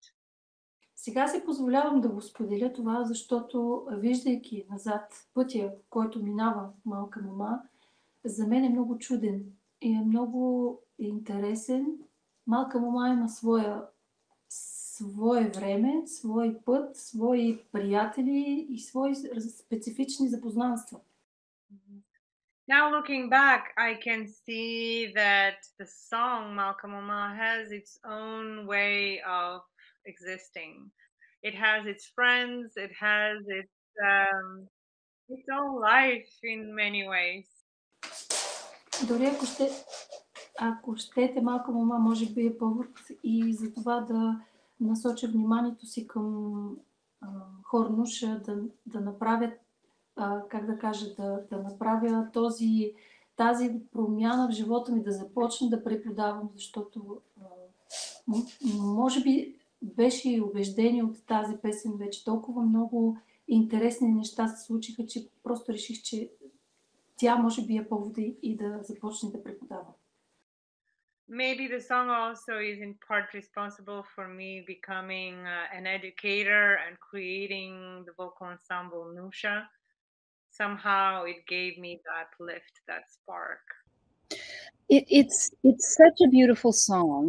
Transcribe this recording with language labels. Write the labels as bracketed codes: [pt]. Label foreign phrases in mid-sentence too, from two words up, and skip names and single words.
[bg] Сега си позволявам да го споделя това, защото виждайки назад пътя, който минава малка мама, за мен е много чуден и е много интересен. Малка мама има свое време, свой път, свои приятели и свои специфични запознанства. [en] Now looking back, I can see that the song Malka Mama has its own way of existing. It has its friends, it has its own life in many ways. [bg] Дори ако щете, Малка мама може би е повод и за това да насоча вниманието си към Хорнуша, да направя, да направя тази промяна в живота ми, да започна да преподавам, защото може би беше и убеждение от тази песен вече. Толкова много интересни неща се случиха, че просто реших, че тя може би е повод и да започне да преподава. [en] Maybe the song also is in part responsible for me becoming an educator and creating the vocal ensemble Nusha. Somehow it gave me that lift, that spark. It's such a beautiful song.